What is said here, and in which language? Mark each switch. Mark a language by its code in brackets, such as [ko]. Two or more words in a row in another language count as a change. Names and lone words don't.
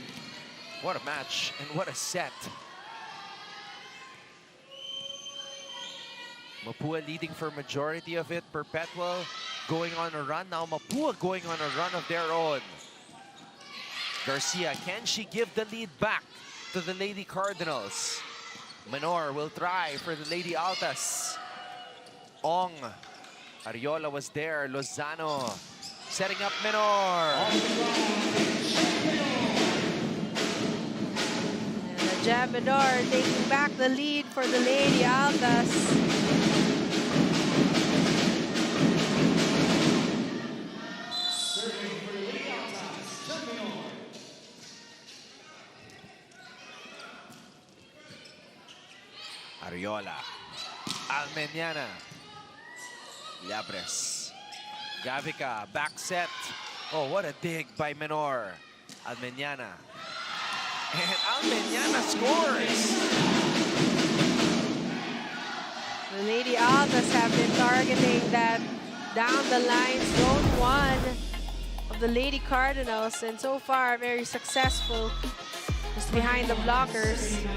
[en] What a match and what a set. Mapúa leading for majority of it. Perpetual going on a run. Now Mapúa going on a run of their own. Garcia, can she give the lead back to the Lady Cardinals? Menor will try for the Lady Altas. Ong. Ariola was there. Lozano setting up Menor. And the Jabador taking back the lead for the Lady Altas. Ariola. Almeniana. Liabres. Gavica. Back set. Oh, what a dig by Menor. Almeniana. And Almeniana scores. The Lady Altas have been targeting that down the line zone 1 of the Lady Cardinals, and so far very successful just behind the blockers.